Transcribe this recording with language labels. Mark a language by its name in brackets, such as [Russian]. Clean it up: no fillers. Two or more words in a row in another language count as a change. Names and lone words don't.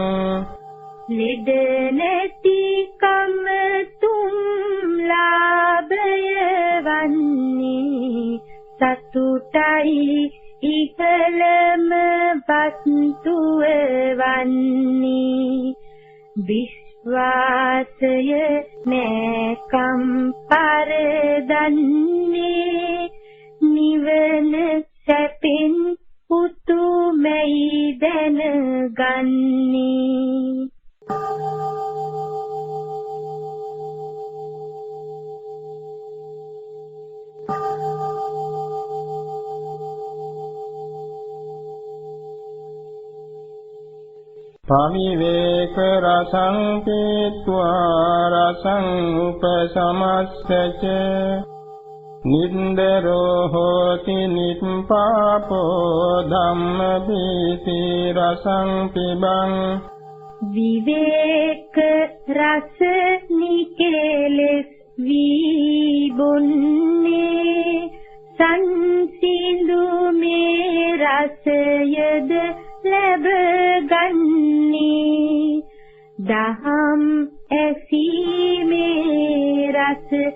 [Sinhala] ලෙඩ නැති කම තුම් ලාභය වන්නේ සතුටයි ඉහළම වස්තුව වන්නේ විශ්වාසය නැකම් පරදන්නේ නිවන සැපෙන් උතුමයි දැනගන්නේ [Pali] පවිවේක රසං පීත්වා රසං උපසමස්සච නින්දරෝ හෝති නිප්පාපෝ ධම්මපීති රසං පිබං [Sinhala] විවේක රස නිකේලස් විබුන්නේ සංසිඳු මේ රසයද ලැබගන්නේ දහම් ඇසීමේ රස